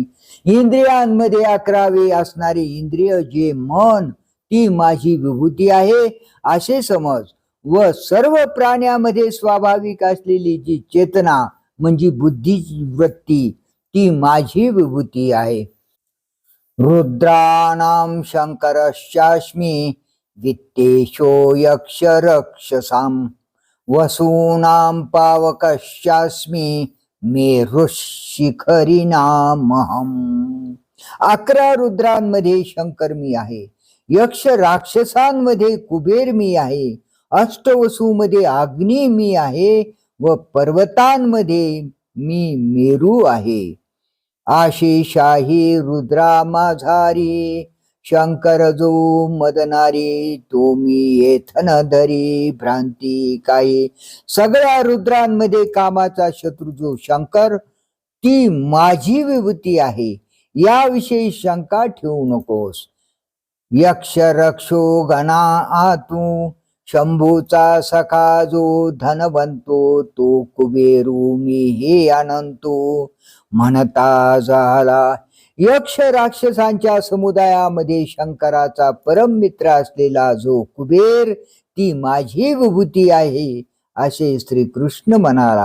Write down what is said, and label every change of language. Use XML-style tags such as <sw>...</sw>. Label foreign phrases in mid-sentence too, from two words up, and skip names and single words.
<mr>इंद्रियांमध्ये 11 असणारी इंद्रिय जे मन ती माझी विभूती आहे असे समज. व सर्व प्राण्यामध्ये स्वाभाविक असलेली जी चेतना म्हणजे बुद्धीची वृत्ती ती माझी विभूती आहे.</mr> <sa>रुद्राणां शंकरश्चास्मि वित्तेशो यक्ष रक्षसां वसूनां पावकश्चास्मि मेरुशिखरिणामहं.</sa> <mr>11 रुद्रांमध्ये शंकर मी आहे, यक्ष राक्षसांमध्ये कुबेर मी आहे, अष्टवसूमध्ये अग्नी मी आहे व पर्वतांमध्ये मी मेरू आहे. आशिषाही रुद्रा माझारी शंकर जो मदनारी तो मी येथन धरी भ्रांती काही. सगळ्या रुद्रांमध्ये कामाचा शत्रू जो शंकर ती माझी विभूती आहे याविषयी शंका ठेवू नकोस. यक्ष रक्षो गणा आतू शंभूचा सखा जो धनवंतो तो कुबेरू मी हे अनंतो म्हणता झाला. यक्ष राक्षसांच्या समुदायामध्ये शंकराचा परम मित्र असलेला जो कुबेर ती माझी विभूती आहे असे श्रीकृष्ण म्हणाला.</mr>